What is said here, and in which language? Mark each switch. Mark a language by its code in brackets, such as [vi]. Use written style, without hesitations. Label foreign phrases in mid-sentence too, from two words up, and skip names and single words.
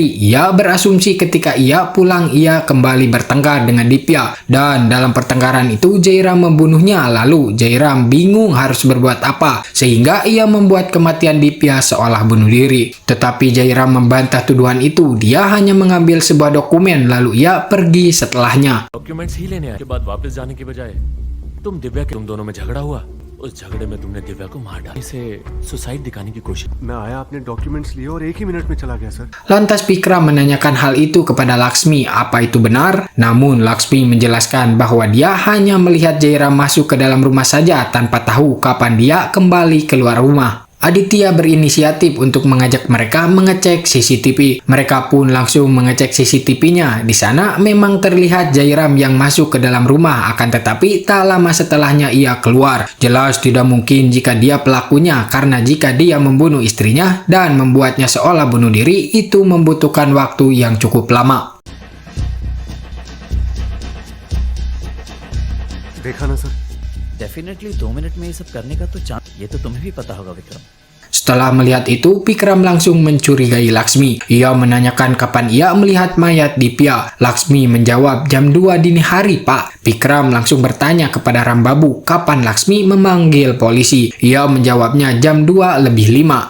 [id] Ia berasumsi ketika ia pulang ia kembali bertengkar dengan Dipya dan dalam pertengkaran itu Jairam membunuhnya. Lalu Jairam bingung harus berbuat apa sehingga ia membuat kematian Dipya seolah bunuh diri. Tetapi Jairam membantah tuduhan itu. Dia hanya mengambil sebuah dokumen lalu ia pergi setelahnya. [hi] डॉक्यूमेंट्स ही लेने आए के बाद वापस जाने की बजाय तुम दोनों में झगड़ा हुआ। उस झगड़े में तुमने दिव्या को मार डाला, इसे सुसाइड दिखाने की कोशिश। मैं आया, आपने डॉक्यूमेंट्स लिए और 1 ही मिनट में चला गया सर। [id] Lantas Vikram menanyakan hal itu kepada Laksmi, apa itu benar? Namun Laksmi menjelaskan bahwa dia hanya melihat Jairam masuk ke dalam rumah saja tanpa tahu kapan dia kembali keluar rumah. Aditya berinisiatif untuk mengajak mereka mengecek CCTV. Mereka pun langsung mengecek CCTV-nya. Di sana memang terlihat Jairam yang masuk ke dalam rumah, akan tetapi tak lama setelahnya ia keluar. Jelas tidak mungkin jika dia pelakunya, karena jika dia membunuh istrinya dan membuatnya seolah bunuh diri, itu membutuhkan waktu yang cukup lama. [hi] देखा ना सर, डेफिनेटली 2 मिनट में ये सब करने का तो चांस, ये तो तुम्हें भी पता होगा विक्रम। [id] Setelah melihat itu, Vikram langsung mencurigai Laksmi. Ia menanyakan kapan ia melihat mayat Dipya. Laksmi menjawab jam 2 dini hari, Pak. Vikram langsung bertanya kepada Rambabu kapan Laksmi memanggil polisi. Ia menjawabnya jam 2:05.